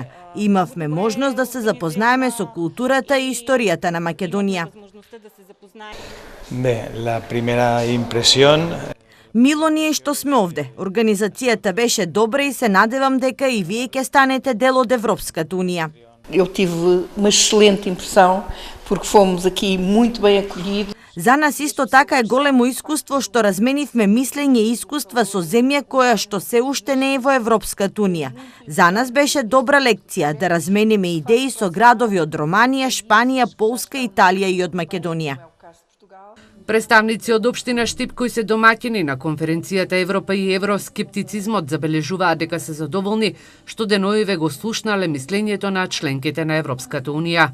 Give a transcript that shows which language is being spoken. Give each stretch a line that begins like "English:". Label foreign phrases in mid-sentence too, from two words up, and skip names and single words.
Macedonian: Имавме можност да се запознаеме со културата и историјата на Македонија.
Spanish: La primera impresión.
Macedonian: Мило ни е што сме овде. Организацијата беше добра и се надевам дека и вие ќе станете дел од Европската Унија.
Portuguese: Eu tive uma excelente impressão porque fomos aqui muito bem acolhidos.
Macedonian: За нас исто така е големо искуство што разменивме мислење и искуства со земја која што се уште не е во Европската Унија. За нас беше добра лекција да размениме идеи со градови од Романија, Шпанија, Полска, Италија и од Македонија. Представници од општина Штип кои се домаќини на конференцијата Европа и евроскептицизмот забележуваат дека се задоволни што деновиве го слушнале мислењето на членките на Европската Унија.